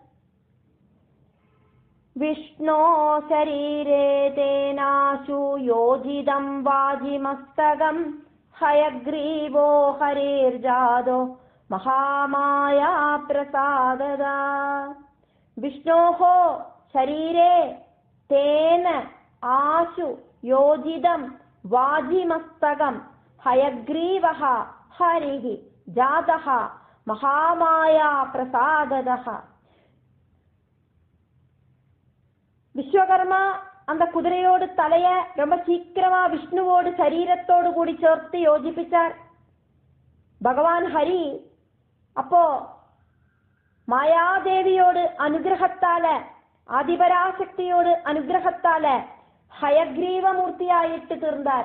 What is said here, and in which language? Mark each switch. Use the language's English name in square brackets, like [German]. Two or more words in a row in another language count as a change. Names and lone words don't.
[Sanskrit] विष्णो शरीरे तेनाशु योजितं वाजिमस्तकं हयग्रीवो हरेर्जातो महामाया प्रसादता. விஷ்ணோஹோ शरीरे तेन आशु योजिदं वाजिमस्तकं हयग्रीवः हरिः जातः महामाया प्रसादतः. [Tamil] விஸ்வகர்மா அந்த குதிரையோடு தலைய ரொம்ப சீக்கிரமா விஷ்ணுவோடு சரீரத்தோடு கூடி சேர்த்து யோசிப்பிச்சார். பகவான் ஹரி அப்போ மாயாதேவியோடு அனுகிரகத்தால ஆதிபராசக்தியோடு அனுகிரகத்தால ஹயக்ரீவ மூர்த்தியாயிட்டு தீர்ந்தார்.